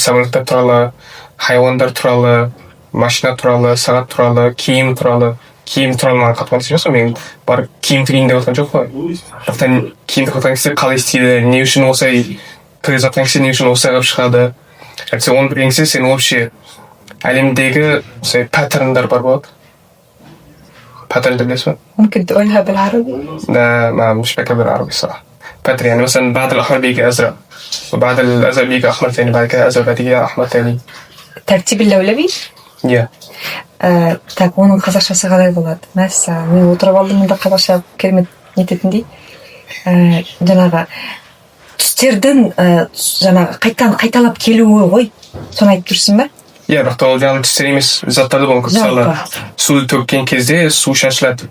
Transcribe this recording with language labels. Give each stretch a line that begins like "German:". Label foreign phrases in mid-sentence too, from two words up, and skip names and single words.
Kazakh: Самолеттер туралы, хайуандар туралы, машина туралы, сағат туралы, киім туралы маған қатты нәрсе жоқ. Мен барып киім тігейін деп отқан жоқ қой. Сондықтан киімді қылған кезде қалай істейді, не үшін осылай тігіп жатқан кезде не үшін осылай қылып шығады. Сен оны білген кезде сен вообще әлемдегі паттерндар бар болады. Паттернды білесің бе؟
Arabic: ممكن تقولها بالعربي؟ لا ما مش فاكر بالعربي الصراحة. باتر يعني مثلا بعد الأحمر بيجي أزرق، وبعد الأزرق بيجي أحمر تاني، بعد كده أزرق، بعد كده أحمر تاني. ترتيب اللولبي؟
English: Yeah.
Kazakh: Так, оның қазақшасы қалай болады? Мәссаған, мен отырып алдым мұнда қазақша керемет нететіндей. Жаңағы түстердің жаңағы қайталап келуі ғой. Соны айтып тұрсың ба? Иә, бірақ ол жаңағы түстер емес, заттарды болған. Мысалы, суды төккен кезде су шашылады.